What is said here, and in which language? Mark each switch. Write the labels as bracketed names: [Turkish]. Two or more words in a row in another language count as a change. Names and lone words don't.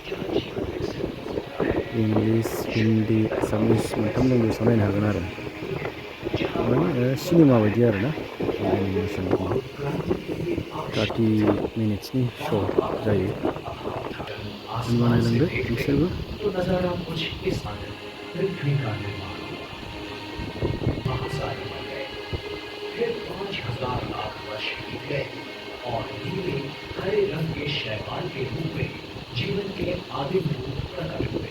[Bodo] इंलिस, हिन्दी, एसामिस मोनथाम लेंगुवेजाव नायनो हागोन आरो। माने सिनेमा बायदि आरोना, एनिमेसन दङ। 30 मिनिट्सनि श' जायो। होनबा नायलांदो नोंसोरबो। [Hindi] फिर 5000 लाख वर्ष बीत गए और नीले हरे रंग के शैवाल के रूप में जीवन के आदिम रूप प्रकट हुए।